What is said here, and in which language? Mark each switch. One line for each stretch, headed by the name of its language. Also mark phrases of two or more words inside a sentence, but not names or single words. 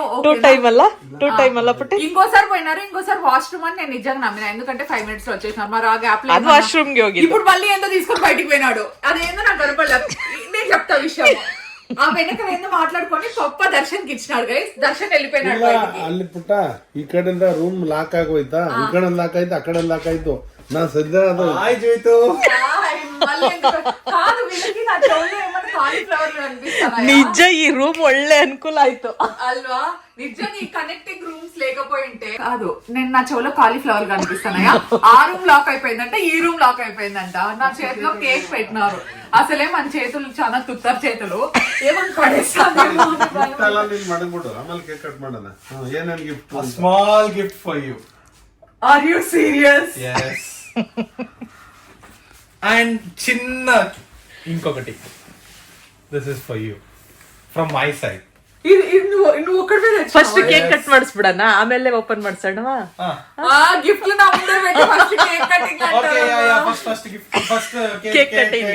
Telugu: ఇంకోసారి పోయినారు, ఇంకోసారి వాష్రూమ్ అని నేను నిజంగా నమ్మిన. ఎందుకంటే 5 minutes లో వచ్చేసినారు. మరి ఆ గ్యాప్ లో ఇప్పుడు మళ్ళీ ఏందో తీసుకొని బయటికి పోయినాడు. అదేందో నాకు కనపడలేదు. నేను చెప్తా విషయం. ఆ వెనక ఏందో మాట్లాడుకొని గొప్ప దర్శన్కి ఇచ్చినాడు గైస్. దర్శన్ వెళ్ళిపోయినాడు బయటికి.
Kannada: ಅಲ್ಲಿ ಪುಟ್ಟ ಈ ಕಡೆಯಿಂದ
English: room lock
Kannada: ಆಗೋಯ್ತಾ, ಈ ಕಡೆ ಲಾಕ್ ಆಯ್ತು, ಆ ಕಡೆ ಲಾಕ್ ಆಯ್ತು. ನಾ ಸದ್ಯ ಅದು ಆಯ್ತು.
Telugu: కాదు వీళ్ళకి నా చెవుల్లో ఏమన్నా కాలీఫ్లవర్లు అనిపిస్తాయి.
Kannada: ನಿಜ ಈ ರೂಮ್ ಒಳ್ಳೆ ಅನುಕೂಲ ಆಯ್ತು
Telugu: అల్వా. నిజంగా ఈ
English: connecting rooms
Telugu: లేకపోయింటే కాదు, నేను నా చెవులో కాలీఫ్లవర్ కనిపిస్తున్నాయా. ఆ
English: room lock
Telugu: అయిపోయిందంట, ఈ
English: room lock
Telugu: అయిపోయిందంట. నా చేతిలో కేక్ పెట్టినారు. అసలే మన చేతులు చాలా తుత్తర్ చేతులు, ఏమని పడేస్తాను.
Kannada: ಮಾಡ್ಬಿಡು ಆಮೇಲೆ
English: cake cut
Kannada: ಮಾಡೋಣ. ಏನೇನ್ ಗಿಫ್ಟ್?
English: small gift for you. are you serious?
Telugu: yes. అండ్ చిన్న ఇంకొకటి,
English: this is for you from my side.
Telugu: నువ్వు ఒక్కడే
English: first cake cut
Kannada: ಮಾಡಿಸ್ಬಿಡಣ, ಆಮೇಲೆ ಓಪನ್ ಮಾಡ್ಸೋಣ.
Telugu: గిఫ్ట్ నా ముందె పెట్టి
English: first cake cutting
Telugu: అంటారు.
English: first gift, first cake cutting.